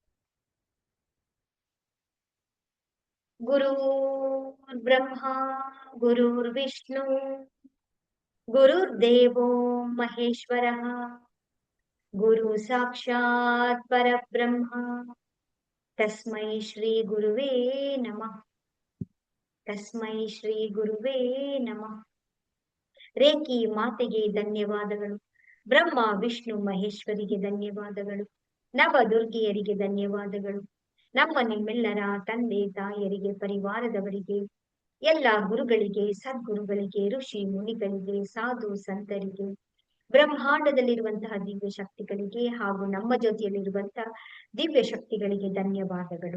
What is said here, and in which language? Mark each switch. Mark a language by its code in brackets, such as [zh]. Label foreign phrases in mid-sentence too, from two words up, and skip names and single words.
[sa] ಗುರುರ್ ಬ್ರಹ್ಮ ಗುರುರ್ ವಿಷ್ಣು ಗುರುರ್ದೇವೋ ಮಹೇಶ್ವರಃ ಗುರು ಸಾಕ್ಷಾತ್ ಪರಬ್ರಹ್ಮ ತಸ್ಮೈ ಶ್ರೀ ಗುರುವೇ ನಮಃ. ತಸ್ಮೈ ಶ್ರೀ ಗುರುವೇ ನಮಃ. [kn] ರೇಖಿ ಮಾತೆಗೆ ಧನ್ಯವಾದಗಳು. ಬ್ರಹ್ಮ ವಿಷ್ಣು ಮಹೇಶ್ವರಿಗೆ ಧನ್ಯವಾದಗಳು. ನವದುರ್ಗಿಯರಿಗೆ ಧನ್ಯವಾದಗಳು. ನಮ್ಮ ನಿಮ್ಮೆಲ್ಲರ ತಂದೆ ತಾಯಿಯರಿಗೆ, ಪರಿವಾರದವರಿಗೆ, ಎಲ್ಲ ಗುರುಗಳಿಗೆ, ಸದ್ಗುರುಗಳಿಗೆ, ಋಷಿ ಮುನಿಗಳಿಗೆ, ಸಾಧು ಸಂತರಿಗೆ, ಬ್ರಹ್ಮಾಂಡದಲ್ಲಿರುವಂತಹ ದಿವ್ಯ ಶಕ್ತಿಗಳಿಗೆ ಹಾಗೂ ನಮ್ಮ ಜೊತೆಯಲ್ಲಿರುವಂತಹ ದಿವ್ಯ ಶಕ್ತಿಗಳಿಗೆ ಧನ್ಯವಾದಗಳು.